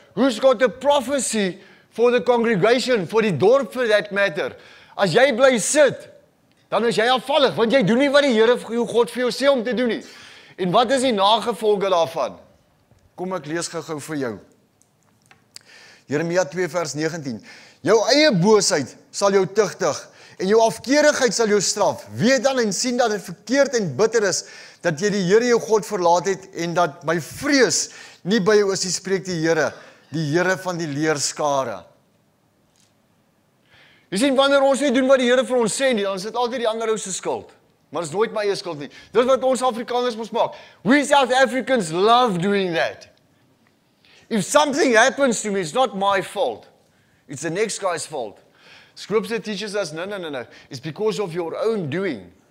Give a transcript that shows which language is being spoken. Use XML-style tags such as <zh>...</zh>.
<en>Who's got a prophecy for the congregation, for</en> <af>die dorp</af> <en>for that matter?</en> <af>As jy bly sit, dan is jy afvallig, want jy doen nie wat die Here, jou God vir jou sê om te doen nie. En wat is die nagevolge daarvan? Kom ek lees gou vir jou. Jeremia 2 vers 19. Jou eie boosheid sal jou tugtig, en jou afkeerigheid sal jou straf. Weet dan en sien dat dit verkeerd en bitter is, dat jy die Here jou God verlaat het, en dat my vrees nie by jou is nie, spreek die Here van die leerskare. Jy sien, wanneer ons nie doen wat die Here vir ons sê nie, dan is dit altyd die ander ou se skuld. Maar dit is nooit my eie skuld nie. Dit is wat ons Afrikaners moet maak.</af> <en>We South Africans love doing that. If something happens to me, it's not my fault. It's the next guy's fault. Scripture teaches us, no. It's because of your own doing.</en>